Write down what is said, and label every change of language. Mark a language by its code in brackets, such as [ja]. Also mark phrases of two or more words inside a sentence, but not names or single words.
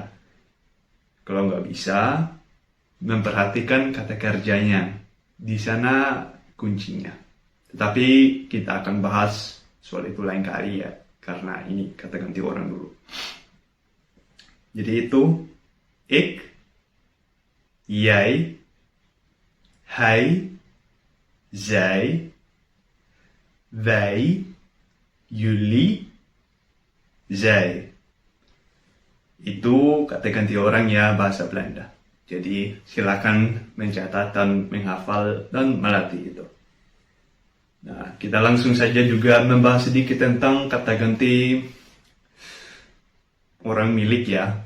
[id] Kalau nggak bisa, memperhatikan kata kerjanya. Di sana kuncinya. Tetapi kita akan bahas soal itu lain kali ya. Karena ini kata ganti orang dulu. Jadi itu, [nl] ik, jij, hij, zij, wij, jullie, zij. [id] Itu kata ganti orang ya bahasa Belanda. Jadi silakan mencatat dan menghafal dan melatih itu. Nah, kita langsung saja juga membahas sedikit tentang kata ganti orang milik ya.